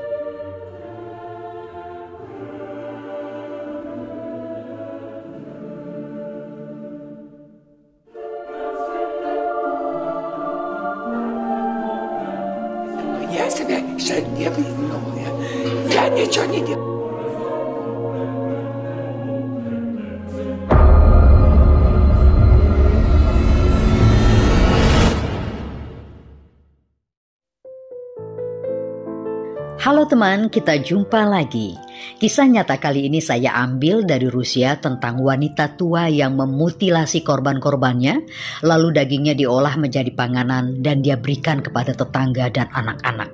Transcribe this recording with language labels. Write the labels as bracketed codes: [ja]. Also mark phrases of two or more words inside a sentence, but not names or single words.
[ru] Я себя еще не выдумал. Я ничего не делал. [id] Halo teman, kita jumpa lagi. Kisah nyata kali ini saya ambil dari Rusia tentang wanita tua yang memutilasi korban-korbannya, lalu dagingnya diolah menjadi panganan dan dia berikan kepada tetangga dan anak-anak.